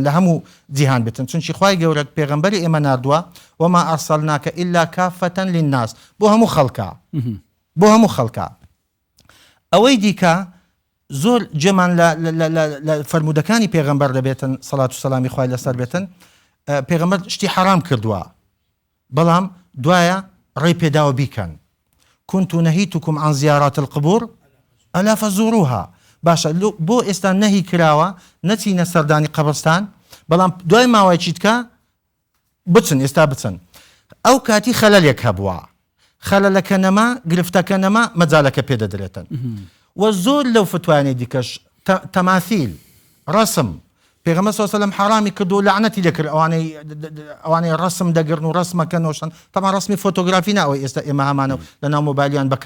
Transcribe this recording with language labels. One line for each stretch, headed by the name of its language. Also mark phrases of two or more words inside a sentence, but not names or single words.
Central Kurdish: لە هەموو جیهان بێتن چونکی خوای گەورە پێغەمبەری ئێمە ناردووە
Arabic: وما ئەرسەلناکە ئیلا کافەتەن للناس
Central Kurdish: بۆ هەموو خەڵکە بۆ هەموو خەڵکە ئەوەی دیکە زۆر جێمان لە فەرمودەکانی پێغەمبەر دەبێتن سەڵات و سەلامی خوای لەسەر بێتن پێغەمبەر شتی حەرام کردووە بەڵام دوایە ڕێی پێداوە بیکەن
Arabic: كنت نهيتكم عن زيارات القبور ألا فزوروها
Central Kurdish: باشە بۆ ئێستا نەهی کراوە نەچینە سەردانی قەبرستان بەڵام دوای ماوەیەکی تکە بچن ئێستا بچن ئەو کاتی خەلەلێک هەبووە خەلەلەکە نەما گرفتەکە نەما مەجالەکە پێدەدرێتن و زۆر لەو فتوانەی دیکەش تەماثیل ڕەسم پێغەمبەر
Arabic: صلی الله علیه و سلم
Central Kurdish: حرامی کرد و لعنەتی لێ کرد ئەوانەی ڕەسم دەگرن و ڕەسمەکەنەوەشن تەمان ڕەسمی فۆتۆگرافی ناوەی ئێستا ئێمە هەمانە لەناو مۆبایلیان بە